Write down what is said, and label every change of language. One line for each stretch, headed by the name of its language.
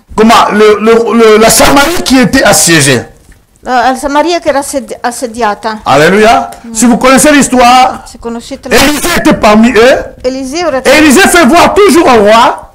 French: comment, la Samarie qui était assiégée.
Italian: Samaria che era assediata.
French: Alléluia. Si vous connaissez l'histoire,
Italian: Se conoscete
French: Élisée était parmi eux.
Italian: Eliseo, era...
French: Et Élisée fait voir toujours au roi